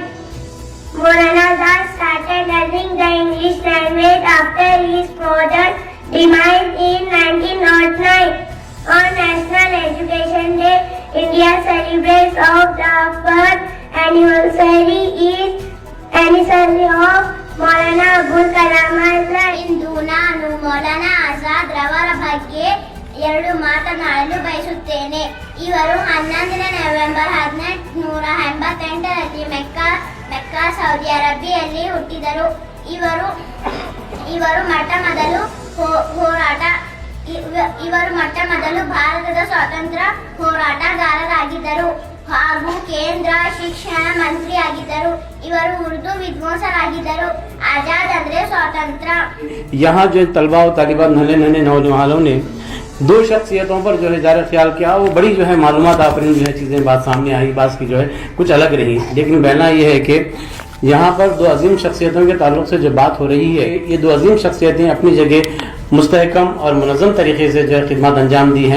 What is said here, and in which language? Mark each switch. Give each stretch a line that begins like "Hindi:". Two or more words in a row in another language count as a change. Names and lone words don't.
English: Maulana Azad started learning the English language after his father's demise in 1909. On National Education Day, India celebrates of the first anniversary of Maulana Abul Kalam Azad.
Kannada: ಇಂದು ನಾನು ಮೌಲಾನಾ ಆಜಾದ್ ರವರ ಬಗ್ಗೆ 2 ಮಾತನಾಡಲು ಬಯಸುತ್ತೇನೆ. ಇವರು 11 ನವೆಂಬರ್ 1888ರಲ್ಲಿ ಮೆಕ್ಕಾ ಸೌದಿ ಅರೇಬಿಯಾದಲ್ಲಿ ಹುಟ್ಟಿದರು. ಇವರು ಮೊಟ್ಟ ಮೊದಲು ಭಾರತದ ಸ್ವಾತಂತ್ರ್ಯ ಹೋರಾಟಗಾರರಾಗಿದ್ದರು ಹಾಗೂ ಕೇಂದ್ರ ಶಿಕ್ಷಣ ಮಂತ್ರಿ ಆಗಿದ್ದರು. ಇವರು ಉರ್ದು ವಿದ್ವಾಂಸರಾಗಿದ್ದರು. आजाद ಅಂದ್ರೆ स्वातंत्र।
Urdu: یہاں جو طلبہ اور طالبان ننھے نوجوانوں نے 2 شخصیتوں پر جو ہے زیادہ خیال کیا، وہ بڑی جو ہے معلومات آفرین جو ہے چیزیں بات سامنے آئی، بات کی جو ہے کچھ الگ رہی. لیکن بہنا یہ ہے کہ یہاں پر 2 عظیم شخصیتوں کے تعلق سے جو بات ہو رہی ہے، یہ 2 عظیم شخصیتیں اپنی جگہ مستحکم اور منظم طریقے سے جو ہے خدمت انجام دی ہیں.